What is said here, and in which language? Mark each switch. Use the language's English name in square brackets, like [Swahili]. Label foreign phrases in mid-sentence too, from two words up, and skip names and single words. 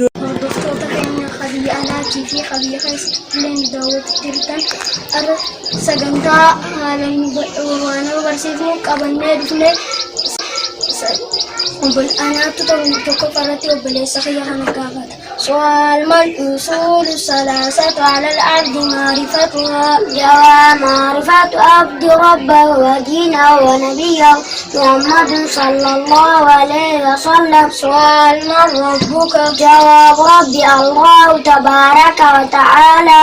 [Oromo] alaatii fi qabiyya keessatti daawwatu jirtan sagantaa haalaan waan barsiifnu qabannee dhufne anaattu tokko farratti obboleessa kiyya kana gaafata. [Arabic] سؤال ما الأصول الثلاثة على الأرض معرفتها؟ جواب معرفة عبد ربه ودينه ونبيه محمد صلى الله عليه وسلم. سؤال من ربك؟ جواب ربي الله تبارك وتعالى.